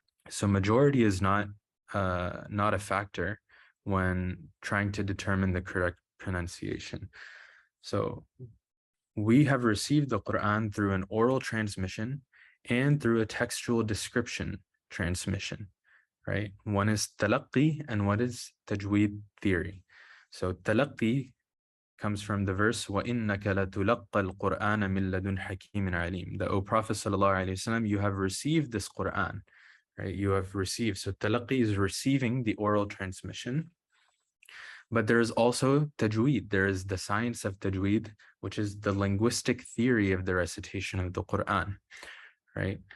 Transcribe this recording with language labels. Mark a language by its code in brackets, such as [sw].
[en] So majority is not a factor when trying to determine the correct pronunciation. So we have received the Qur'an through an oral transmission and through a textual description transmission, right? One is talaqqi and one is tajweed theory. So talaqqi comes from the verse [ar] وَإِنَّكَ لَتُلَقَّى الْقُرْآنَ مِنْ لَدُنْ حَكِيمٍ عَلِيمٍ. [en] That, O Prophet sallallahu alaihi wasallam, you have received this Qur'an, right? You have received. So talaqqi is receiving the oral transmission. But there is also tajweed. There is the science of tajweed, which is the linguistic theory of the recitation of the Qur'an, right?